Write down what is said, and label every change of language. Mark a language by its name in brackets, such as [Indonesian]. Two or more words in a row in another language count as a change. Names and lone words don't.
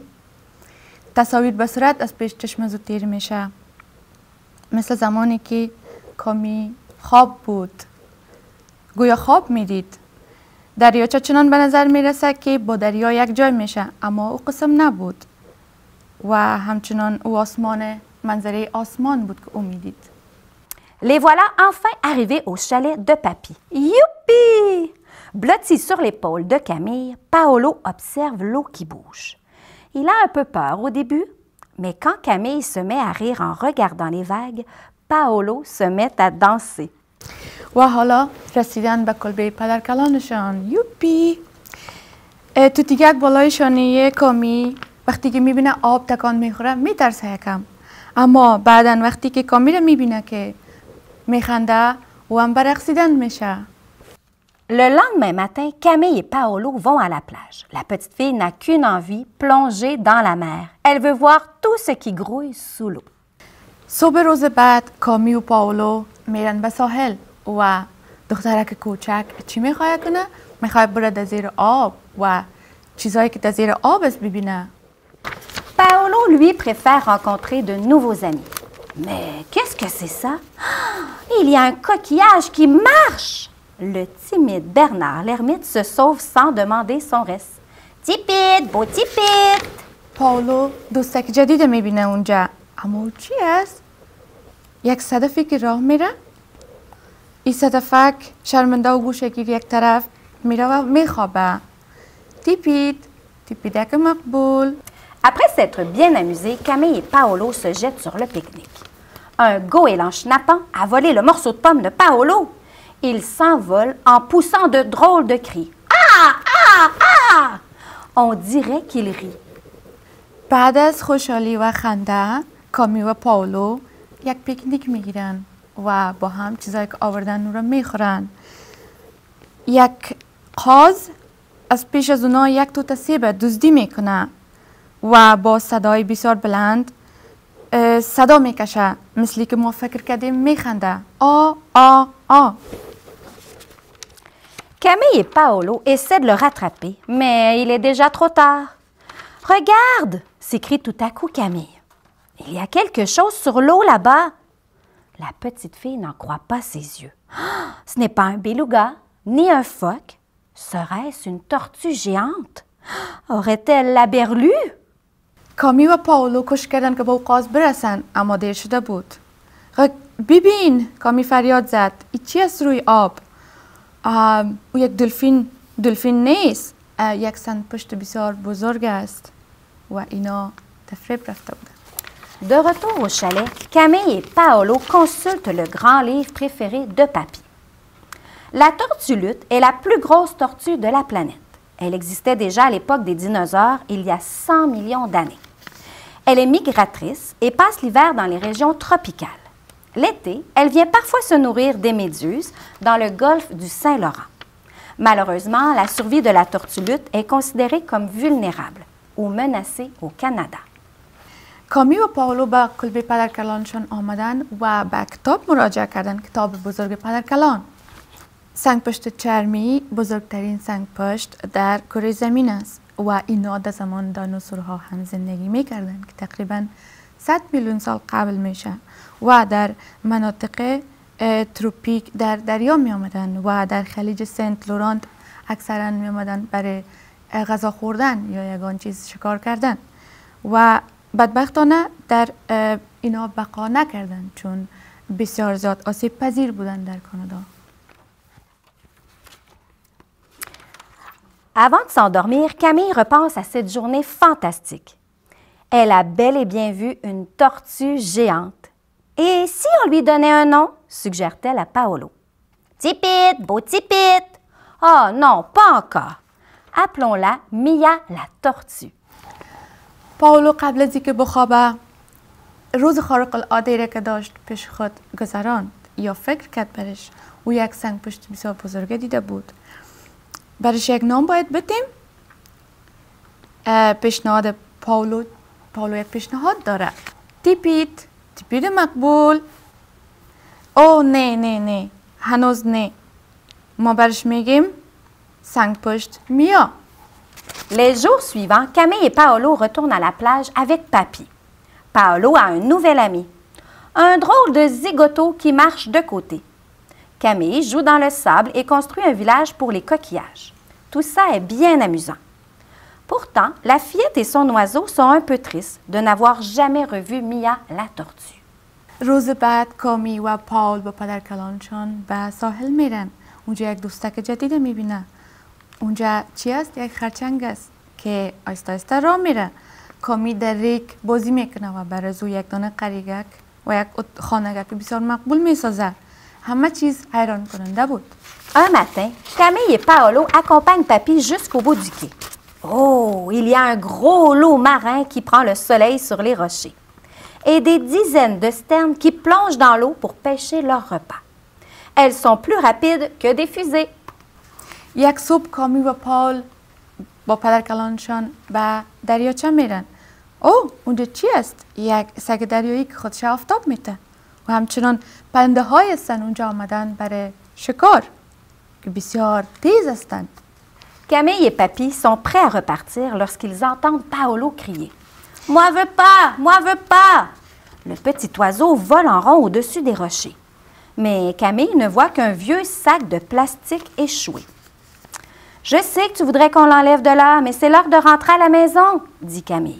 [Persian] تصاویر به سرعت از پیش چشم او تیر میشه، مثل زمانی که کامی خواب بود، گویا خواب میدید. دریاچه چنان به نظر میرسه که با دریا یک جای میشه، اما او قسم نبود و همچنان او منظره آسمان بود که او میدید. [French] Les voilà enfin arrivés au chalet de Papy. Youpi! Blotti sur l'épaule de Camille, Paolo observe l'eau qui bouge. Il a un peu peur au début, mais quand Camille se met à rire en regardant les vagues, Paolo se met à danser. [Persian] و حالا رسیدن به کلبه پدرکلانشان. یوپی! تو دیگه بالای شانه کامی وقتی که میبینه آب تکان میخوره میترسه یکم، اما بعدن وقتی که کامی رو میبینه که میخنده و هم برقصیدن میشه. [French] Le lendemain matin, Camille et Paolo vont à la plage. La petite fille n'a qu'une envie, plonger dans la mer. Elle veut voir tout ce qui grouille sous l'eau. [Persian] صبح روز بعد کامی و پاولو میرن به ساحل و دخترک کوچک چی میخواد کنه؟ میخواد بره در زیر آب و چیزایی که در زیر آب است ببینه. [French] Paolo, lui, préfère rencontrer de nouveaux amis. Mais qu'est-ce que c'est ça? Il y a un coquillage qui marche! Le timide Bernard l'ermite se sauve sans demander son reste. Tipit, beau tipit! [Persian] پاولو دوستک جدید میبینه اونجا، اما او چی است؟ یک صدفی که راه میره؟ این صدفک شرمنده و گوشگیر یک طرف میره و میخوابه. تیپیت، تیپیدک مقبول. [French] Après s'être bien amusés, Camille et Paolo se jettent sur le pique-nique. Un goéland schnappant a volé le morceau de pomme de Paolo. Il s'envole en poussant de drôles de cris. Ah! Ah! Ah! On dirait qu'il rit. [Persian] بعد از خوشحالی و خنده کامی و پاولو یک پیکنیک میگیرن و با هم چیزایی که آوردن رو میخورن. یک قاز از پیش از اونا یک توت سیب دزدی میکنه و با صدای بسیار بلند صدا میکشه، مثلی که ما فکر کردیم میخنده. آ آ آ. [French] Camille et Paolo essaient de le rattraper, mais il est déjà trop tard. « Regarde !» s'écrie tout à coup Camille. « Il y a quelque chose sur l'eau là-bas. » La petite fille n'en croit pas ses yeux. Ah, ce n'est pas un beluga, ni un phoque. Serait-ce une tortue géante? Aurait-elle la berlue? [Persian] کامی و پاولو کوشش کردن که به اوقاز برسن اما دیر شده بود. ببین، کامی فریاد زد، این چی است روی آب؟ او یک دلفین نیست، یک سندپشت بسیار بزرگ است و اینا تفریب رفته بودن. [French] De retour au chalet, Camille et Paolo consultent le grand livre préféré de Papy. La tortue lutte est la plus grosse tortue de la planète. Elle existait déjà à l'époque des dinosaures, il y a 100 millions d'années. Elle est migratrice et passe l'hiver dans les régions tropicales. L'été, elle vient parfois se nourrir des méduses dans le golfe du Saint-Laurent. Malheureusement, la survie de la tortue lutte est considérée comme vulnérable ou menacée au Canada. [Persian] کامی و پاولو به کلبه پدرکلانشان آمدن و به کتاب مراجعه کردن، کتاب بزرگ پدرکلان. سنگپشت چرمی بزرگترین سنگپشت در کره زمین است و اینا در زمان دینوزورها هم زندگی میکردن که تقریبا 100 میلیون سال قبل میشه و در مناطق تروپیک در دریا می آمدن و در خلیج سنت لورانت اکثرا می آمدن برای غذا خوردن یا یگان چیز شکار کردن و بدبختانه در اینا بقا نکردن چون بسیار زیاد آسیب پذیر بودن در کانادا. [French] Avant de s'endormir, Camille repense à cette journée fantastique. Elle a bel et bien vu une tortue géante. Et si on lui donnait un nom, suggère-t-elle à Paolo. Tipit, beau Tipit. Oh non, pas encore. Appelons-la Mia la tortue. [Persian] پاولو قبل از اینکه بخوابه روز خارق العاده را که داشت پیش خود گذراند یا فکر کرد برش او یک سنگپشت بسیار بزرگه دیده بود. برش یک نام باید بدیم. پیشنهاد پاولو یک پیشنهاد داره. تیپیت مقبول. او نه هنوز نه. ما برش میگیم سنگپشت میا. [French] Les jours suivants, Camille et Paolo retournent à la plage avec Papy. Paolo a un nouvel ami, un drôle de zigoto qui marche de côté. Camille joue dans le sable et construit un village pour les coquillages. Tout ça est bien amusant. Pourtant, la fillette et son oiseau sont un peu tristes de n'avoir jamais revu Mia la tortue. [Persian] روز بعد کامی و پاول با پدرکلانشان به ساحل میرن. اونجا یک دوستک جدید میبینه. اونجا چی است؟ یک خرچنگ است که آیسته آیسته راه میره. کامی در ریک بازی میکنه و برای او یک دانه قریگک و یک خانگک بسیار مقبول میسازه. همه چیز حیران کننده بود. [French] Un matin, Camille et Paolo accompagnent Papy jusqu'au bout du quai. Oh, il y a un gros lot marin qui prend le soleil sur les rochers et des dizaines de sternes qui plongent dans l'eau pour pêcher leur repas. Elles sont plus rapides que des fusées. [Persian] یک صبح کامی و پاول با پدرکلانشان به دریاچه میرن. اونجا چی است؟ یک سگ دریایی که خودش آفتاب میده و همچنان پرنده های هستن اونجا آمدن برای شکار که بسیار تیز هستند. [French] Camille et Papy sont prêts à repartir lorsqu'ils entendent Paolo crier « Moi veux pas! Moi veux pas! » Le petit oiseau vole en rond au-dessus des rochers. Mais Camille ne voit qu'un vieux sac de plastique échoué. « Je sais que tu voudrais qu'on l'enlève de là, mais c'est l'heure de rentrer à la maison, » dit Camille.